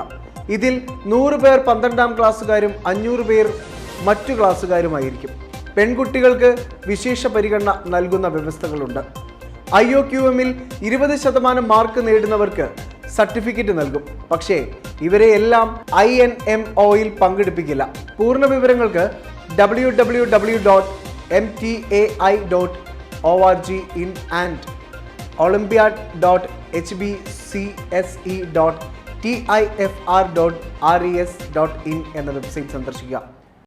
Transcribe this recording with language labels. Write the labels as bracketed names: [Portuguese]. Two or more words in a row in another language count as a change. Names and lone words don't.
[Malayalam] ഇതിൽ 100 പേർ 12ാം ക്ലാസ്സുകാരും 500 പേർ മറ്റു ക്ലാസ്സുകാരുമായിരിക്കും. പെൺകുട്ടികൾക്ക് വിശേഷ പരിഗണന നൽകുന്ന വ്യവസ്ഥകളുണ്ട്. IOQM-ൽ 20% മാർക്ക് നേടുന്നവർക്ക് സർട്ടിഫിക്കറ്റ് നൽകും. പക്ഷേ ഇവരെ എല്ലാം INMO-ൽ പങ്കെടുപ്പിക്കില്ല. പൂർണ്ണ വിവരങ്ങൾക്ക് www.mtai.org in and olympiad.hbcse.tifr.res.in എന്ന വെബ്സൈറ്റ് സന്ദർശിക്കുക.